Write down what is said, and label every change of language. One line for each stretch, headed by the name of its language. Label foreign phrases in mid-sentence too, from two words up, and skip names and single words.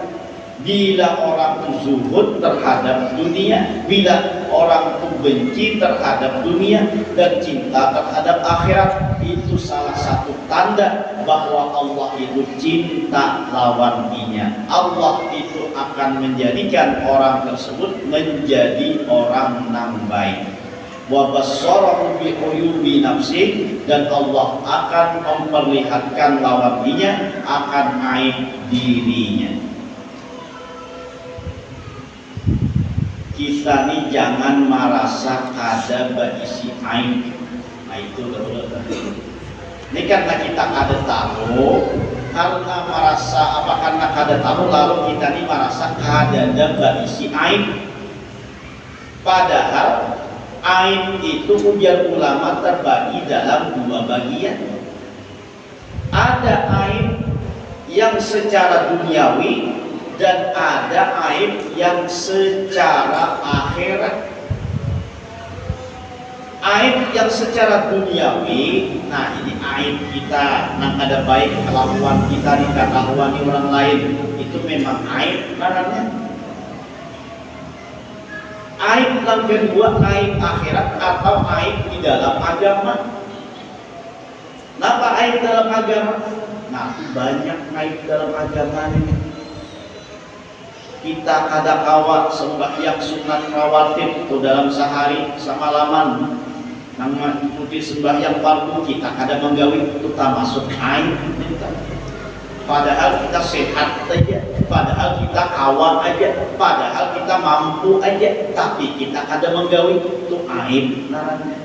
Indonesian: Bila orang itu zuhud terhadap dunia, bila orang itu benci terhadap dunia dan cinta terhadap akhirat, itu salah satu tanda bahwa Allah itu cinta lawan inya. Allah itu akan menjadikan orang tersebut menjadi orang yang baik.
Arabic: وبصره بعيوب نفسه,
Indonesian: dan Allah akan memperlihatkan lawan inya akan aib dirinya.
Banjar: Kita ini jangan merasa kada berisi aib.
Indonesian: Nah itu dulu.
Banjar: Ini karena kita kada tahu, karena merasa karena kada tahu, lalu kita ini merasa kada berisi aib.
Indonesian: Padahal aib itu ujar ulama terbagi dalam dua bagian. Ada aib yang secara duniawi dan ada aib yang secara akhirat. Aib yang secara duniawi, nah ini aib kita, nang ada baik kelakuan kita di kelakuan orang lain, itu memang aib namanya. Aib yang kedua, aib akhirat atau aib di dalam agama. Kenapa aib dalam agama? Nah, banyak aib dalam agama ini.
Banjar: Kita kada kawat sembahyang sunat rawatib itu dalam sehari semalaman, nang mengikuti sembahyang fardu kita kada menggawi, itu tak masuk aib. Padahal kita sehat aja, padahal kita kawat aja, padahal kita mampu aja, tapi kita kada menggawi, itu aib namanya.